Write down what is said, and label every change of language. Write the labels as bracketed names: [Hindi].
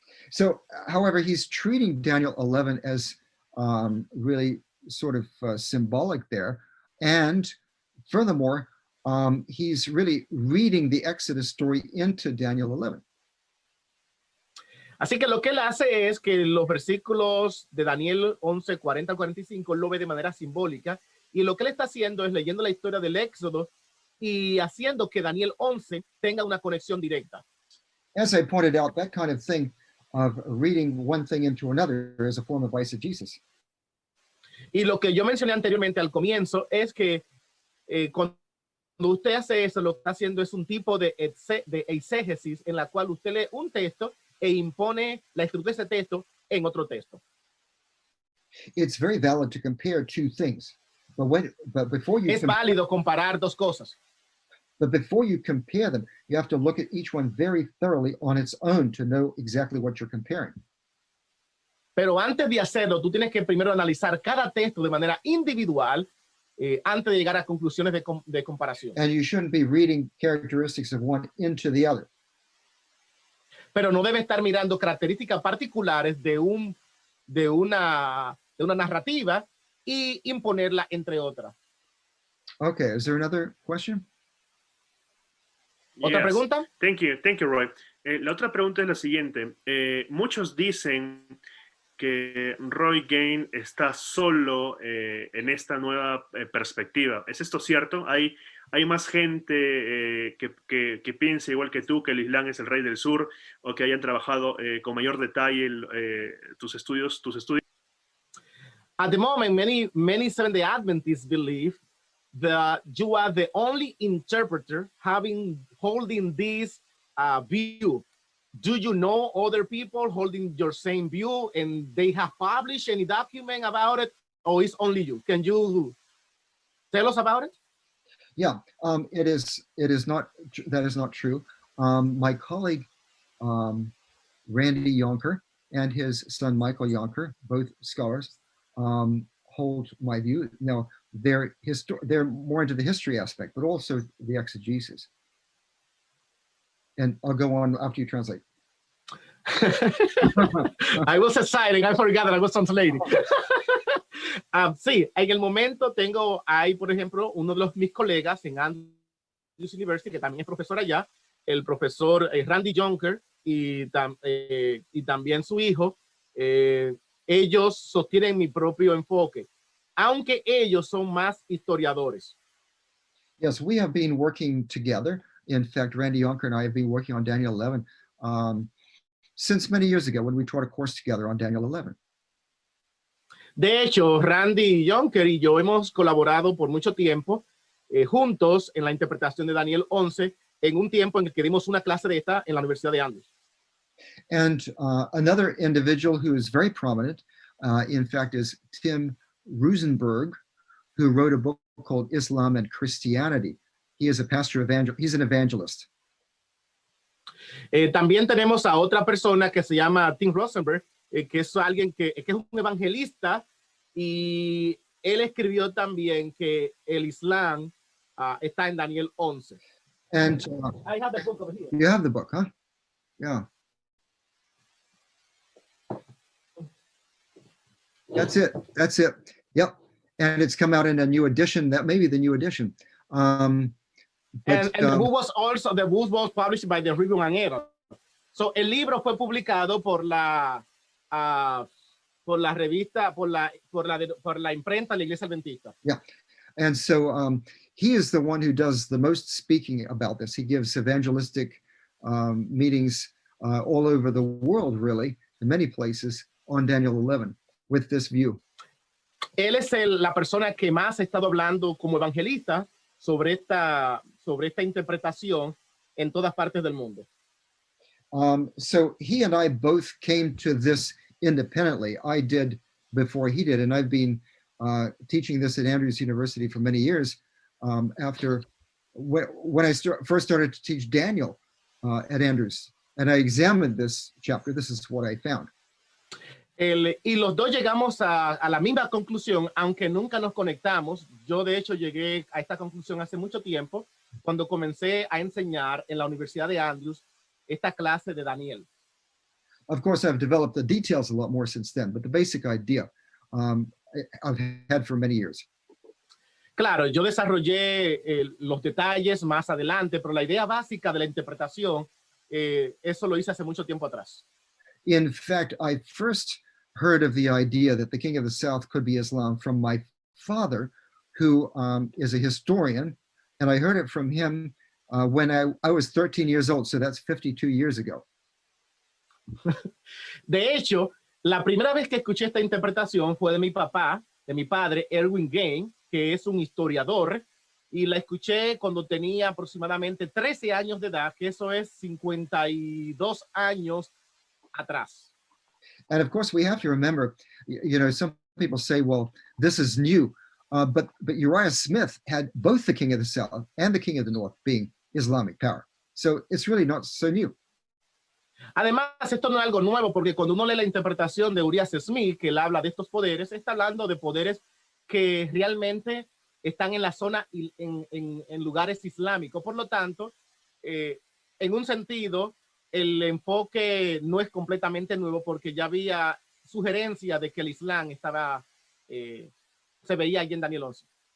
[English] So, however, he's treating Daniel 11 as really sort of symbolic there. And furthermore, he's really reading the Exodus story into Daniel 11. [Spanish] Así que lo que él hace es que los versículos de Daniel 11, 40 al 45 lo ve de manera simbólica y lo que él está haciendo es leyendo la historia del Éxodo y haciendo que Daniel 11 tenga una conexión directa. [English] As I pointed out, that kind of thing of reading one thing into another is a form of eisegesis. [Spanish] Y lo que yo mencioné anteriormente al comienzo es que cuando usted hace eso, lo que está haciendo es un tipo de eisegesis en la cual usted lee un texto e impone la estructura de ese texto en otro texto. [English] It's very valid to compare two things, but before you [Spanish] es válido comparar dos cosas. [English] But before you compare them, you have to look at each one very thoroughly on its own to know exactly what you're comparing. [Spanish] Pero antes de hacerlo, tú tienes que primero analizar cada texto de manera individual antes de llegar a conclusiones de comparación. [English] And you shouldn't be reading characteristics of one into the other. [Spanish] Pero no debe estar mirando características particulares de una narrativa y imponerla entre otras. [English] Okay, is there another question? [Spanish] ¿Otra pregunta? [English] Thank you, Roy. [Spanish] La otra pregunta es la siguiente. Muchos dicen que Roy Gane está solo en esta nueva perspectiva. ¿Es esto cierto? ¿Hay más gente que piensa igual que tú, que el Islam es el rey del sur, o que hayan trabajado con mayor detalle tus estudios? [English] At the moment, many Seventh-day Adventists believe that you are the only interpreter holding this view. Do you know other people holding your same view and they have published any document about it, or is only you? Can you tell us about it? Yeah, it is not, that is not true. My colleague, Randy Yonker, and his son, Michael Yonker, both scholars, hold my view. Now, they're more into the history aspect, but also the exegesis. And I'll go on after you translate. I was excited. I forgot that I was translating. [Spanish] Sí, en el momento hay, por ejemplo, uno de mis colegas en Andrews University, que también es profesor allá, el profesor Randy Jonker, y también su hijo. Ellos sostienen mi propio enfoque, aunque ellos son más historiadores. [English] Yes, we have been working together. In fact, Randy Yonker and I have been working on Daniel 11 since many years ago when we taught a course together on Daniel 11. [Spanish] De hecho, Randy Yonker y yo hemos colaborado por mucho tiempo juntos en la interpretación de Daniel 11 en un tiempo en el que dimos una clase de esta en la Universidad de Andrews. [English] And another individual who is very prominent, in fact, is Tim Rosenberg, who wrote a book called Islam and Christianity. He is a he's an evangelist. [Spanish] También tenemos a otra persona que se llama Tim Rosenberg, que es alguien que es un evangelista, y él escribió también que el Islam está en Daniel 11. [English] And I have the book over here. you have the book, huh? Yeah. That's it. That's it. Yep. And it's come out in a new edition. That may be the new edition. And the book was published by the Review and Herald. [Spanish] So el libro fue publicado por la revista, por la imprenta de la Iglesia Adventista. [English] Yeah. And so he is the one who does the most speaking about this. He gives evangelistic meetings all over the world, really, in many places, on Daniel 11 with this view. [Spanish] Él es la persona que más ha estado hablando como evangelista sobre esta interpretación en todas partes del mundo. [English] So he and I both came to this independently. I did before he did, and I've been teaching this at Andrews University for many years. After when I first started to teach Daniel at Andrews, and I examined this chapter, this is what I found. [Spanish] Y los dos llegamos a la misma conclusión, aunque nunca nos conectamos. Yo, de hecho, llegué a esta conclusión hace mucho tiempo, cuando comencé a enseñar en la Universidad de Andrews esta clase de Daniel. [English] Of course, I've developed the details a lot more since then, but the basic idea I've had for many years. [Spanish] Claro, yo desarrollé los detalles más adelante, pero la idea básica de la interpretación, eso lo hice hace mucho tiempo atrás. [English] In fact, I first heard of the idea that the king of the south could be Islam from my father, who is a historian, and I heard it from him when I was 13 years old, so that's 52 years ago. [Spanish] De hecho, la primera vez que escuché esta interpretación fue de mi papá, de mi padre, Roy Gane, que es un historiador, y la escuché cuando tenía aproximadamente 13 años de edad, que eso es 52 años atrás. [English] And of course, we have to remember, you know, some people say, well, this is new, but Uriah Smith had both the king of the south and the king of the north being Islamic power. So it's really not so new. [Spanish] Además, esto no es algo nuevo, porque cuando uno lee la interpretación de Uriah Smith, que él habla de estos poderes, está hablando de poderes que realmente están en la zona, en lugares islámicos. Por lo tanto, en un sentido, el enfoque no es completamente nuevo, porque ya había sugerencia de que el Islam estaba, se veía allí en Daniel 11.